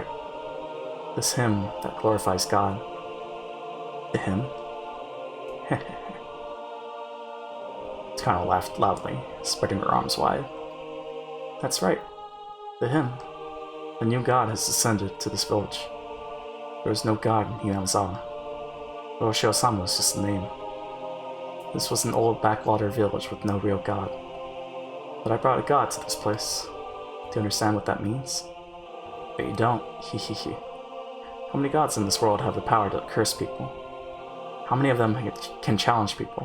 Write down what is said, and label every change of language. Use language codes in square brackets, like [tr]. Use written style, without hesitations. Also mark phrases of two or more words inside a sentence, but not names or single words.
[en] This hymn that glorifies God. The hymn? Takano laughed loudly, spreading her arms wide. That's right, the hymn. A new god has descended to this village. There was no god in Hinamizawa. Oroshio-sama was just a name. This was an old backwater village with no real god. But I brought a god to this place. Do you understand what that means? But you don't, hehehe. How many gods in this world have the power to curse people? How many of them can challenge people?